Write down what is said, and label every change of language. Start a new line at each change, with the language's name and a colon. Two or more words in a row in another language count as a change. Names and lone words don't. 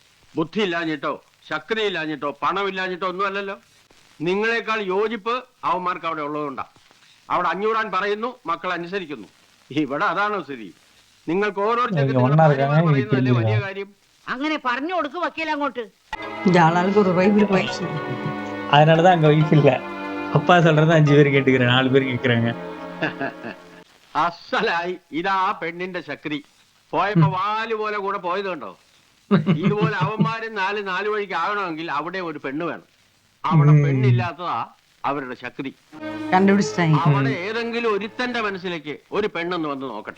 Malayalam: ബുദ്ധി ഇല്ലാഞ്ഞിട്ടോ ശക്തി ഇല്ലാഞ്ഞിട്ടോ പണമില്ലാഞ്ഞിട്ടോ ഒന്നും അല്ലല്ലോ. നിങ്ങളെക്കാൾ യോജിപ്പ് അവന്മാർക്ക് അവിടെ ഉള്ളതുകൊണ്ടാ. അവിടെ 500 പറയുന്നു, മക്കൾ അനുസരിക്കുന്നു. ഇവിടെ അതാണോ സ്ഥിതി? നിങ്ങൾക്ക് ഓരോരുത്തർക്കും വലിയ കാര്യം. അങ്ങനെ പറഞ്ഞു കൊടുക്കും വക്കീൽ അങ്ങോട്ട്.
Tamil: ஆளாளுக்கு ஒரு வைஃபில் போயிடுச்சு. அதனாலதான் அங்க ஒய்ஃப் இல்ல. அப்பா சொல்றத 5 பேர் கேட்டுக்கிறேன், 4 பேர் கேட்கறாங்க.
Malayalam: അസലായി. ഇതാ പെണ്ണിന്റെ ശക്തി. പോയപ്പോ വാല് പോലെ കൂടെ പോയത് കണ്ടോ? ഇതുപോലെ അവന്മാര് നാല് വഴിക്ക് ആകണമെങ്കിൽ അവിടെ ഒരു പെണ്ണ് വേണം. അവിടെ പെണ്ണില്ലാത്തതാ അവരുടെ ശക്തി.
Tamil: கண்டுபிடிச்சிட்டாங்க.
Malayalam: അവിടെ ഏതെങ്കിലും ഒരുത്തന്റെ മനസ്സിലേക്ക് ഒരു പെണ്ണൊന്ന് വന്ന് നോക്കട്ടെ.